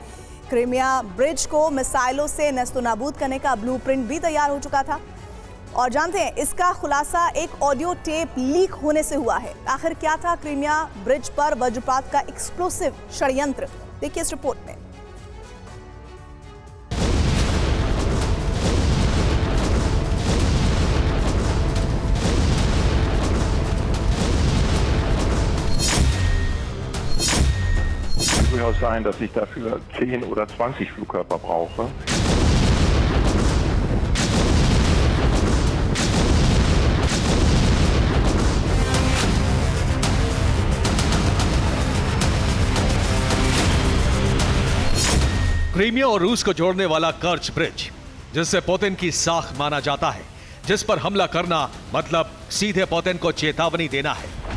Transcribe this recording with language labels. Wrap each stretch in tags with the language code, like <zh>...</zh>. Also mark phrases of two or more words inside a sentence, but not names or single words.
<hi>क्रीमिया ब्रिज को मिसाइलों से नेस्तनाबूद करने का ब्लूप्रिंट भी तैयार हो चुका था। और जानते हैं इसका खुलासा एक</hi> <en>audio tape</en> <hi>लीक होने से हुआ है। आखिर क्या था क्रीमिया ब्रिज पर वज्रपात का एक्सप्लोसिव षड्यंत्र, देखिए इस रिपोर्ट में।</hi> <de>Durchaus sein, dass ich dafür 10 oder 20 Flugkörper brauche.</de> <hi>क्रीमिया और रूस को जोड़ने वाला कर्च ब्रिज, जिसे पुतिन की साख माना जाता है, जिस पर हमला करना मतलब सीधे पुतिन को चेतावनी देना है।</hi>